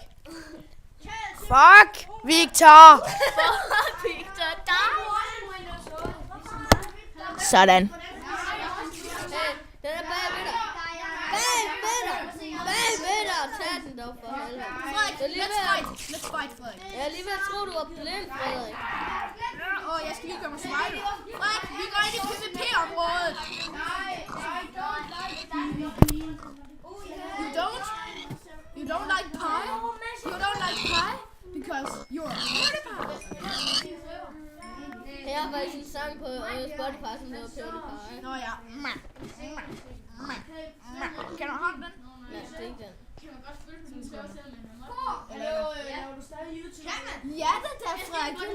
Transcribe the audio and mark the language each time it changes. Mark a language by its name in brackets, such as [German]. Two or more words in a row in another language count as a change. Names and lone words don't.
[Danish] Fuck, Victor! Victor, der! Sådan. Hey, den er bagved dig. Bagved dig! Tag den dog for helvede. Frederik, [English] let's fight, [Danish] Frederik. Jeg er lige ved at tro, du var blind, Frederik. Jeg skal lige gøre mig smile. Frederik, vi går ind i PvP-området. [English] You don't like pie? You don't like pie? Because you're a PewDiePie. [Danish] Jeg har faktisk en sang på Spotify, som hedder PewDiePie. Nå ja. Kan du have den? Nej, det er ikke den. Laver du stadig YouTube? Ja, det er Frederik.